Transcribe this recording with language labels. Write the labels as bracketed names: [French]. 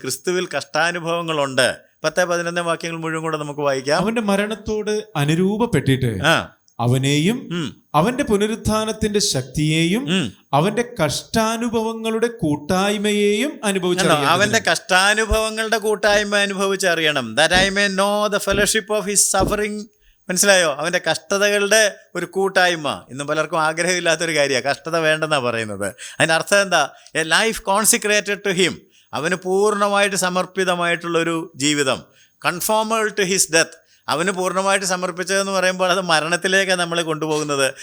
[Malayalam] ക്രിസ്തുവിൽ കഷ്ടാനുഭവങ്ങളുണ്ട്. 10-11 വാക്യങ്ങൾ മുഴുവൻ കൂടെ നമുക്ക് വായിക്കാം. അവന്റെ മരണത്തോട് അനുരൂപപ്പെട്ടിട്ട് അവനെയും അവന്റെ പുനരുത്ഥാനത്തിന്റെ ശക്തിയെയും അവന്റെ കഷ്ടാനുഭവങ്ങളുടെ കൂട്ടായ്മയെയും അനുഭവിച്ചറിയണം. അവന്റെ കഷ്ടാനുഭവങ്ങളുടെ കൂട്ടായ്മ അനുഭവിച്ചറിയണം. [English] That I may know the fellowship of his suffering. [Malayalam] മനസ്സിലായോ? അവൻ്റെ കഷ്ടതകളുടെ ഒരു കൂട്ടായ്മ. ഇന്നും പലർക്കും ആഗ്രഹമില്ലാത്തൊരു കാര്യമാണ്, കഷ്ടത വേണ്ടെന്നാണ് പറയുന്നത്. അതിൻ്റെ അർത്ഥം എന്താ? [English] A life consecrated to him. [Malayalam] അവന് പൂർണ്ണമായിട്ട് സമർപ്പിതമായിട്ടുള്ളൊരു ജീവിതം. [English] Conformable to his death. [Malayalam] അവന് പൂർണ്ണമായിട്ട് സമർപ്പിച്ചതെന്ന് പറയുമ്പോൾ അത് മരണത്തിലേക്കാണ് നമ്മളെ കൊണ്ടുപോകുന്നത്.